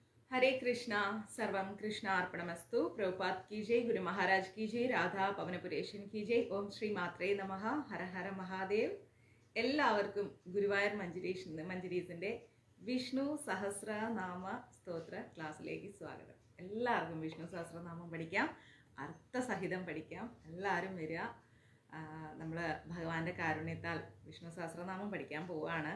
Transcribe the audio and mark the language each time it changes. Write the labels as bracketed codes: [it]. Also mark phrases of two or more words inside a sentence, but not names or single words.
[sa] हरे कृष्णा सर्वम कृष्णा अर्पणमस्तु [hi] प्रभुपाद की जय गुरु महाराज की जय राधा പവനപുരേശൻ की जय [sa] ഓം ശ്രീ മാത്രേ നമഃ ഹര ഹര മഹാദേവ്. [ml] എല്ലാവർക്കും ഗുരുവായൂർ മഞ്ജരീസിന്റെ വിഷ്ണു സഹസ്രനാമ സ്തോത്ര ക്ലാസ്സിലേക്ക് സ്വാഗതം. എല്ലാവർക്കും വിഷ്ണു സഹസ്രനാമം പഠിക്കാം, അർത്ഥസഹിതം പഠിക്കാം. എല്ലാവരും വരിക. നമ്മൾ ഭഗവാന്റെ കാരുണ്യത്താൽ വിഷ്ണു സഹസ്രനാമം പഠിക്കാൻ പോവുകയാണ്.